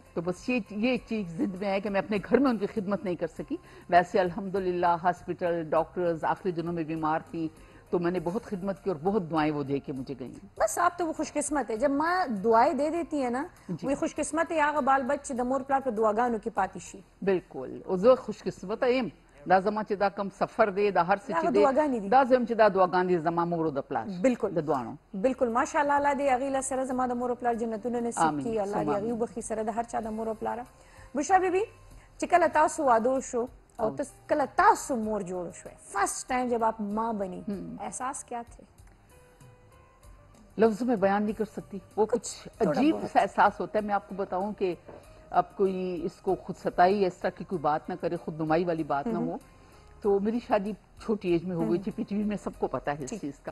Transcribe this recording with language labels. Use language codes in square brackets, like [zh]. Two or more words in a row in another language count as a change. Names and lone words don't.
[ur] تو بس یہ چیز ضد میں ہے کہ میں اپنے گھر میں ان کی خدمت نہیں کر سکی. ویسے الحمدللہ ہاسپٹل ڈاکٹرز آخری دنوں میں بیمار تھیں تو میں نے بہت خدمت کی اور بہت دعائیں وہ دے کے مجھے گئیں. بس آپ تو وہ خوش قسمت ہے جب ماں دعائیں دے دیتی ہے نا وہ خوش قسمت ہے [ps] آغا بال بچ د مور پلار په دعاګانو کې پاتې شي. بالکل او زه خوش قسمت یم دا زما چې دا کم سفر دی دا هر څه چې دعاګانې دی دي. دا زم چې دا دعاګانې دي زما مور او د پلار بالکل د دعانو. بالکل ماشاءالله الله دې هغې له سره زما د مور او پلار جنتونه نصیب آمین. کړي. الله دې ثم هغې وبخي سره د هر چا د مور او پلاره. بشرا بیبي چې کله تاسو واده شو او کله تاسو مور جوړ شوئ [ur] فرسٹ ٹائم جب آپ ماں بنی احساس کیا تھے؟ لفظوں میں بیان نہیں کر سکتی. وہ کچھ عجیب سا احساس ہوتا ہے. میں آپ کو بتاؤں کہ اب کوئی اس کو خود ستائی اس طرح کی کوئی بات نہ کرے خود نمائی والی بات نہ ہو. تو میری شادی چھوٹی ایج میں ہو گئی تھی. پی ٹی وی میں سب کو پتا ہے اس چیز کا.